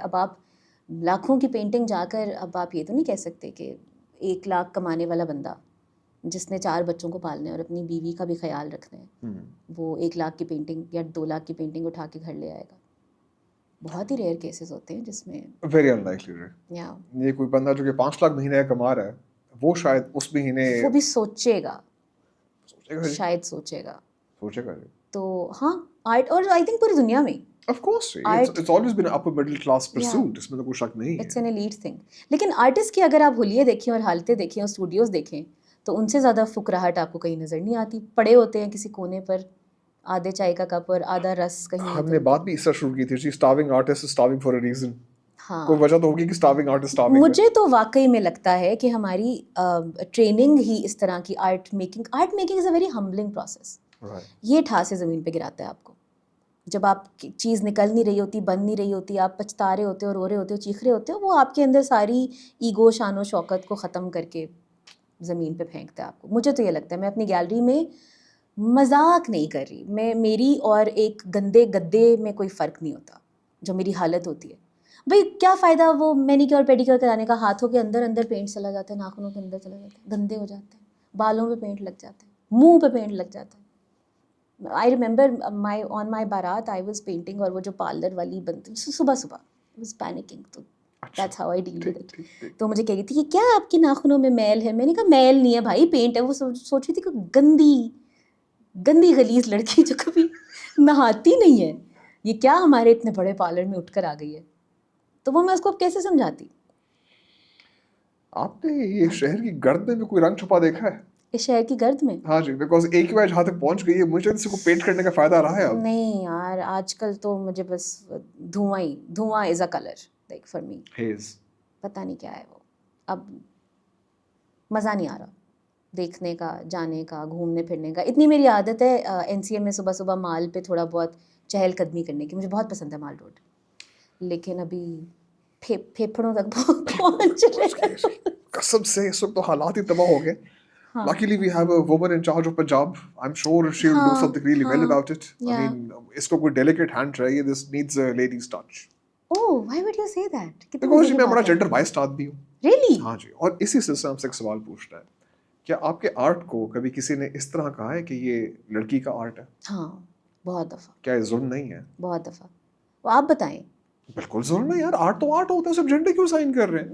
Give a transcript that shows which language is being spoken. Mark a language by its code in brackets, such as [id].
[ur] اب آپ لاکھوں کی پینٹنگ جا کر اب آپ یہ تو نہیں کہہ سکتے کہ 1 لاکھ کمانے والا بندہ جس نے 4 بچوں کو پالنا ہے اور اپنی بیوی کا بھی خیال رکھنا ہے، وہ 1 لاکھ کی پینٹنگ یا 2 لاکھ کی پینٹنگ اٹھا کے گھر لے آئے گا. بہت ہی ریئر کیسز ہوتے ہیں جس میں ویری انلائکلی. یہ کوئی بندہ جو کہ 5 لاکھ مہینے کما رہا ہے وہ شاید اس مہینے وہ بھی سوچے گا، شاید سوچے گا. تو ہاں آرٹ، اور آئی تھنک پوری دنیا میں [en] Of course, it's always been an upper middle class pursuit. [ur] اس میں تو کوئی شک نہیں ہے. [en] It's an elite thing. [ur] لیکن آرٹسٹ کی اگر آپ حلیے دیکھیں اور حالتیں دیکھیں اور اسٹوڈیوز دیکھیں تو ان سے زیادہ فقراہٹ آپ کو کہیں نظر نہیں آتی. پڑے ہوتے ہیں کسی کونے پر آدھے چائے کا کپ اور آدھا رس کہیں. ہم نے بات بھی اس طرح شروع کی تھی، [en] starving artist is starving for a reason. [ur] ہاں کوئی وجہ تو ہوگی کہ [en] starving artist [ur] starving. مجھے تو واقعی میں لگتا ہے کہ ہماری ٹریننگ ہی اس طرح کی [en] Art making is a very humbling process. [ur] یہ ٹھا سے زمین پہ گراتا ہے آپ کو. جب آپ کی چیز نکل نہیں رہی ہوتی، بن نہیں رہی ہوتی، آپ پچھتا رہے ہوتے ہو، رو رہے ہوتے ہو، چیخ رہے ہوتے ہو، وہ آپ کے اندر ساری ایگو، شان و شوکت کو ختم کر کے زمین پہ پھینکتا ہے آپ کو. مجھے تو یہ لگتا ہے، میں اپنی گیلری میں مذاق نہیں کر رہی، میری اور ایک گندے گدے میں کوئی فرق نہیں ہوتا جو میری حالت ہوتی ہے. بھائی کیا فائدہ وہ مینیکیور پیڈیکیور کرانے کا، ہاتھوں کے اندر پینٹ چلا جاتا ہے، ناخنوں کے اندر چلا جاتا ہے، گندے ہو جاتے ہیں، بالوں پہ پینٹ لگ جاتا ہے، منہ پہ پینٹ لگ جاتا ہے. [en] I remember on my baraat I was painting، [ur] اور وہ جو پارلر والی بنتی صبح [en] I was panicking، تو that's how I deal with it. [ur] تو مجھے کہہ رہی تھی کہ کیا آپ کی ناخنوں میں میل ہے؟ میں نے کہا میل نہیں ہے بھائی، پینٹ ہے. وہ سوچ رہی تھی کہ گندی غلیظ لڑکی جو کبھی نہاتی نہیں ہے، یہ کیا ہمارے اتنے بڑے پارلر میں اٹھ کر آ گئی ہے. تو وہ میں اس کو اب کیسے سمجھاتی. آپ نے یہ شہر کی گرد میں بھی کوئی رنگ چھپا دیکھا ہے؟ اس شہر کی گرد میں؟ ہاں جی، بیکاز ایک ہی بار جہاں تک پہنچ گئی ہے، مجھے اس کو پینٹ کرنے کا فائدہ رہا ہے اب. نہیں یار، آج کل تو مجھے بس دھواں [en] Is a colour like for me. [ur] پتہ نہیں کیا ہے وہ، اب مزہ نہیں آ رہا دیکھنے کا، جانے کا، گھومنے پھرنے کا. اتنی میری عادت ہے این سی ایم میں صبح مال پہ تھوڑا بہت چہل قدمی کرنے کی، مجھے بہت پسند ہے مال روڈ، لیکن ابھی پھیپھڑوں تک پہنچ رہے. قسم سے اس وقت تو حالات ہی تباہ ہو گئے. [en] Luckily we have a woman in charge of Punjab. I'm sure she'll do something really well about it. I mean, [ur] اس کو کوئی [en] delicate hand [ur] چاہیے. [en] This needs a lady's touch. Oh, why would you say that? Because [ur] میں بڑا [en] gender biased [ur] آدمی ہوں. [en] Really? [ur] ہاں جی. اور اسی سلسلے سے ایک سوال پوچھنا ہے، کیا آپ کے آرٹ کو کبھی کسی نے اس طرح کہا ہے کہ یہ لڑکی کا آرٹ ہے؟ ہاں بہت دفعہ. کیا یہ ظلم نہیں ہے؟ بہت دفعہ. آپ بتائیں. بالکل ظلم ہے یار، آرٹ تو آرٹ ہوتا ہے، سب جینڈر کیوں سائن کر رہے ہیں؟